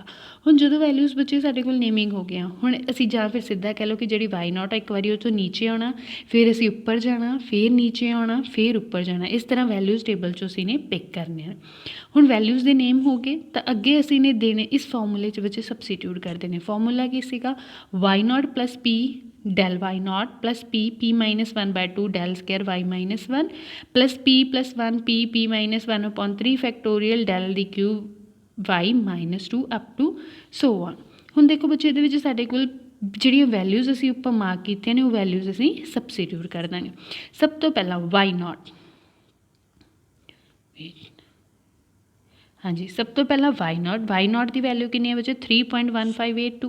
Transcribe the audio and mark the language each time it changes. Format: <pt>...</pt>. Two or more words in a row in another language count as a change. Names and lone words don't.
<pa>ਹੁਣ ਜਦੋਂ ਵੈਲਿਊਜ਼ ਬੱਚੇ ਸਾਡੇ ਕੋਲ ਨੇਮਿੰਗ ਹੋ ਗਿਆ, ਹੁਣ ਅਸੀਂ ਜਾਂ ਫਿਰ ਸਿੱਧਾ ਕਹਿ ਲਓ ਕਿ ਜਿਹੜੀ</pa> <en>y naught</en> <pa>ਆ ਇੱਕ ਵਾਰੀ ਉਹ ਤੋਂ ਨੀਚੇ ਆਉਣਾ, ਫਿਰ ਅਸੀਂ ਉੱਪਰ ਜਾਣਾ, ਫਿਰ ਨੀਚੇ ਆਉਣਾ, ਫਿਰ ਉੱਪਰ ਜਾਣਾ। ਇਸ ਤਰ੍ਹਾਂ</pa> <en>values table</en> <pa>'ਚੋਂ ਅਸੀਂ ਨੇ ਪਿਕ ਕਰਨੇ ਆ। ਹੁਣ ਵੈਲਿਊਜ਼ ਦੇ ਨੇਮ ਹੋ ਗਏ ਤਾਂ ਅੱਗੇ ਅਸੀਂ ਨੇ ਦੇਣੇ ਇਸ ਫਾਰਮੂਲੇ 'ਚ ਬੱਚੇ ਸਬਸਟੀਟਿਊਟ ਕਰਦੇ ਨੇ। ਫਾਰਮੂਲਾ ਕੀ ਸੀਗਾ</pa> <en>y naught plus p del y naught plus p -1/2 del square y -1 plus p plus 1 p -1/3 factorial del the cube y -2 up to so on।</en> <pa>ਹੁਣ ਦੇਖੋ ਬੱਚੇ ਇਹਦੇ ਵਿੱਚ ਸਾਡੇ ਕੋਲ ਜਿਹੜੀਆਂ ਵੈਲਿਊਜ਼ ਅਸੀਂ ਉੱਪਰ ਮਾਰਕ ਕੀਤੀਆਂ ਨੇ ਉਹ ਵੈਲਿਊਜ਼ ਅਸੀਂ ਸਬਸਟੀਟਿਊਟ ਕਰ ਦਾਂਗੇ। ਸਭ ਤੋਂ ਪਹਿਲਾਂ</pa> <en>y naught,</en> <pa>ਹਾਂਜੀ ਸਭ ਤੋਂ ਪਹਿਲਾਂ</pa> <en>y naught</en> <pa>ਦੀ ਵੈਲਿਊ ਕਿੰਨੀ ਹੈ ਬੱਚੇ 3.1582।</pa>